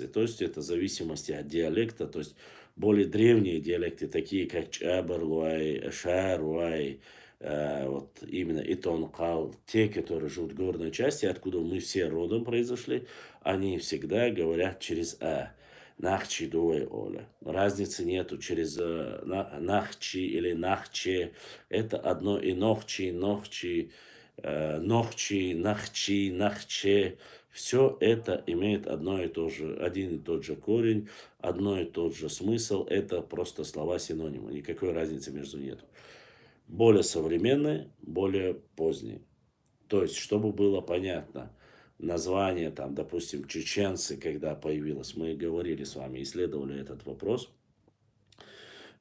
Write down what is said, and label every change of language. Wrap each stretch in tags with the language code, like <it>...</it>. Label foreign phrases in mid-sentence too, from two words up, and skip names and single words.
<ru>То есть это в зависимости от диалекта, то есть более древние диалекты, такие как Чабар, Луай, Шар, Луай, вот именно Итон-Кал, те, которые живут в горной части, откуда мы все родом произошли, они всегда говорят через А.</ru> <ce>Нахчи, дуэй, оля.</ce> <ru>Разницы нету через нахчи или нахче. Это одно и нохчи, нохчи, нохчи, нахчи, нахче. Все это имеет один и тот же корень, одно и тот же смысл. Это просто слова-синонимы. Никакой разницы между нету. Более современные, более поздние. То есть, чтобы было понятно, название, там, допустим, чеченцы, когда появилось, мы говорили с вами, исследовали этот вопрос.</ru>